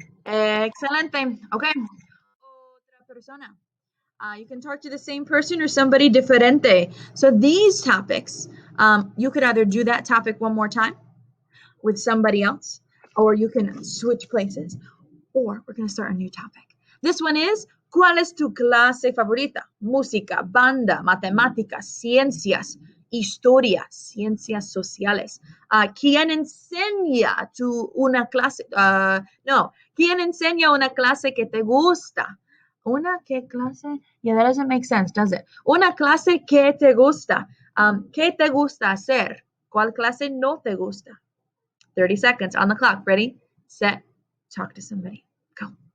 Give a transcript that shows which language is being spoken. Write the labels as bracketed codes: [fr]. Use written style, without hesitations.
[es] Excelente. Okay. Otra persona. [en] You can talk to the same person or somebody diferente. So these topics, you could either do that topic one more time with somebody else, or you can switch places, or we're going to start a new topic. This one is, [es] ¿cuál es tu clase favorita? Música, banda, matemáticas, ciencias, historia, ciencias sociales. ¿Quién enseña una clase? No, ¿quién enseña una clase que te gusta? ¿Una qué clase? [en] Yeah, that doesn't make sense, does it? [es] Una clase que te gusta. ¿Qué te gusta hacer? ¿Cuál clase no te gusta? [en] 30 seconds on the clock. Ready, set, talk to somebody. Go.